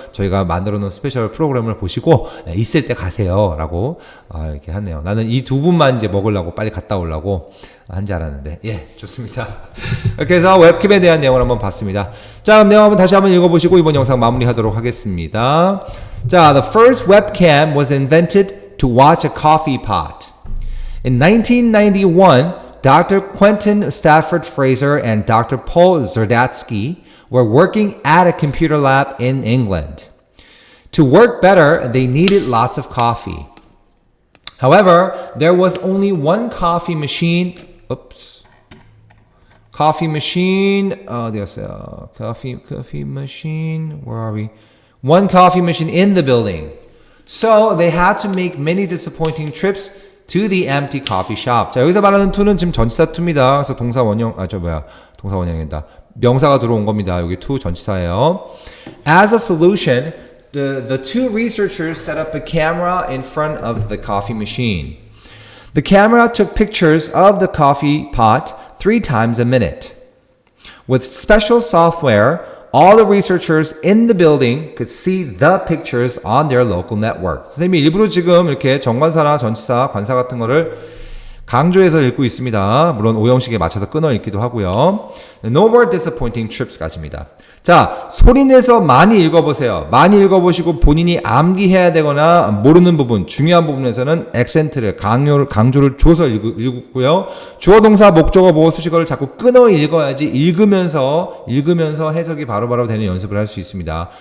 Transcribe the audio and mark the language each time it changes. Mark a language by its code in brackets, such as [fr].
[ko] 저희가 만들어 놓은 스페셜 프로그램을 보시고 있을 때 가세요라고 이렇게 하네요. 나는 이 두 분만 이제 먹으려고 빨리 갔다 오려고 한 줄 알았는데 좋습니다. 이렇게 해서 웹캠에 대한 내용을 한번 봤습니다. 자, 그럼 내용 한번 다시 한번 읽어보시고 이번 영상 마무리하도록 하겠습니다. [en] 자, the first webcam was invented to watch a coffee pot. In 1991, Dr. Quentin Stafford Fraser and Dr. Paul Zerdatsky were working at a computer lab in England. To work better, they needed lots of coffee. However, there was only one coffee machine. Coffee machine. Coffee machine. Where are we? One coffee machine in the building. So they had to make many disappointing trips to the empty coffee shop. [ko] 자, 여기서 말하는 to는 지금 전치사 to입니다. 그래서 동사 원형, 동사 원형이다. 명사가 들어온 겁니다. 여기 to 전치사예요. [en] As a solution, the two researchers set up a camera in front of the coffee machine. The camera took pictures of the coffee pot 3 times a minute. With special software, all the researchers in the building could see the pictures on their local network. [ko] 선생님이 일부러 지금 이렇게 정관사나 전치사, 관사 같은 거를 강조해서 읽고 있습니다. 물론 오형식에 맞춰서 끊어 읽기도 하고요. [en] No more disappointing trips까지입니다. [ko] 자, 소리내서 많이 읽어보세요. 많이 읽어보시고 본인이 암기해야 되거나 모르는 부분, 중요한 부분에서는 액센트를, 강조를 줘서 읽고요. 주어, 동사, 목적어, 보어, 수식어를 자꾸 끊어 읽어야지 읽으면서 해석이 바로바로 되는 연습을 할 수 있습니다.